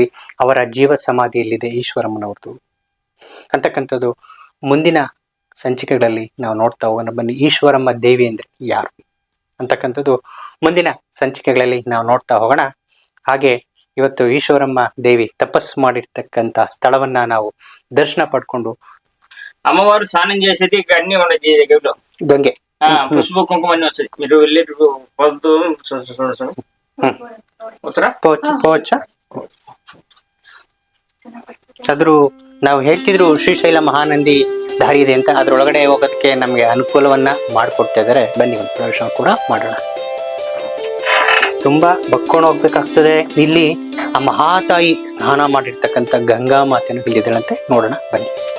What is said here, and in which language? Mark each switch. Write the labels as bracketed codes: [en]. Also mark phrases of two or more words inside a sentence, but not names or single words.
[kn] ಅವರ ಜೀವ ಸಮಾಧಿಯಲ್ಲಿದೆ ಈಶ್ವರಮ್ಮನವ್ರದ್ದು ಅಂತಕ್ಕಂಥದ್ದು ಮುಂದಿನ ಸಂಚಿಕೆಗಳಲ್ಲಿ ನಾವು ನೋಡ್ತಾ ಹೋಗೋಣ. ಬನ್ನಿ, ಈಶ್ವರಮ್ಮ ದೇವಿ ಅಂದ್ರೆ ಯಾರು ಅಂತಕ್ಕಂಥದ್ದು ಮುಂದಿನ ಸಂಚಿಕೆಗಳಲ್ಲಿ ನಾವು ನೋಡ್ತಾ ಹೋಗೋಣ. ಹಾಗೆ ಇವತ್ತು ಈಶ್ವರಮ್ಮ ದೇವಿ ತಪಸ್ಸು ಮಾಡಿರ್ತಕ್ಕಂಥ ಸ್ಥಳವನ್ನ ನಾವು ದರ್ಶನ ಪಡ್ಕೊಂಡು [te] అమ్మవారు స్నానం చేసేది ఇక అన్ని ఉన్నాయి దగ్గరలో గంగే పసుపు కుంకుమ అన్ని వచ్చాయి. మీరు వెళ్ళి పొద్దు వచ్చరా పోవచ్చ. [kn] ಆದ್ರೂ ನಾವು ಹೇಳ್ತಿದ್ರು ಶ್ರೀಶೈಲ ಮಹಾನಂದಿ ದಾರಿ ಇದೆ ಅಂತ, ಅದ್ರೊಳಗಡೆ ಹೋಗೋದಕ್ಕೆ ನಮ್ಗೆ ಅನುಕೂಲವನ್ನ ಮಾಡಿಕೊಡ್ತಾ ಇದಾರೆ. ಬನ್ನಿ ಒಂದು ಪ್ರವೇಶ ಕೂಡ ಮಾಡೋಣ. ತುಂಬಾ ಬಕ್ಕೊಂಡು ಹೋಗ್ಬೇಕಾಗ್ತದೆ. ಇಲ್ಲಿ ಆ ಮಹಾತಾಯಿ ಸ್ನಾನ ಮಾಡಿರ್ತಕ್ಕಂಥ ಗಂಗಾ ಮಾತೆಯನ್ನು ಇಲ್ಲಿದ್ದಾಳಂತೆ, ನೋಡೋಣ ಬನ್ನಿ.